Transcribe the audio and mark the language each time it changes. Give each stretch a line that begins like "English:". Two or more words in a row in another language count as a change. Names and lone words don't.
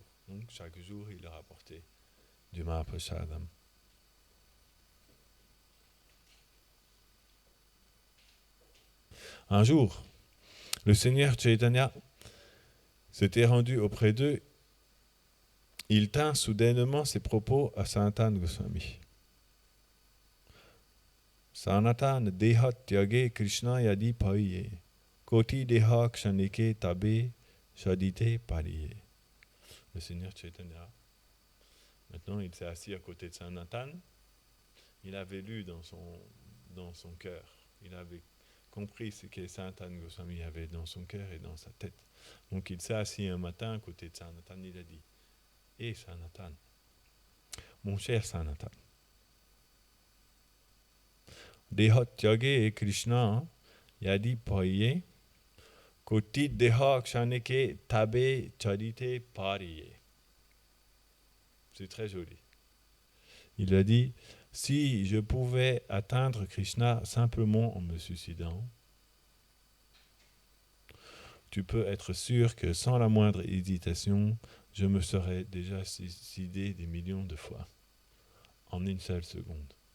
French: Donc chaque jour, il leur apportait du Mahaprasadam. Un jour, le Seigneur Chaitanya s'était rendu auprès d'eux. Il tint soudainement ses propos à Sanatana Goswami.
Bangla: সনাতন দেহ ত্যাগে কৃষ্ণ যদি পাইয়ে, কোটি দেহ ক্ষণেকে তবে ছাড়িতে পারিয়ে.
French: Le Seigneur Chaitanya, maintenant il s'est assis à côté de Sanatana. Il avait lu dans son cœur, il avait compris ce que Sanatana Goswami avait dans son cœur et dans sa tête. Donc il s'est assis un matin à côté de Sanatana, il a dit, « Hé Sanatana, mon cher Sanatana,
Bangla: দেহ ত্যাগে
French: et
Bangla: কৃষ্ণ যদি পায়ে কোটি দেহ ক্ষণেকে তবে ছাড়িতে পারিয়ে.
French: » C'est très joli. Il a dit, si je pouvais atteindre Krishna simplement en me suicidant, tu peux être sûr que sans la moindre hésitation, je me serais déjà suicidé des millions de fois, en une seule seconde.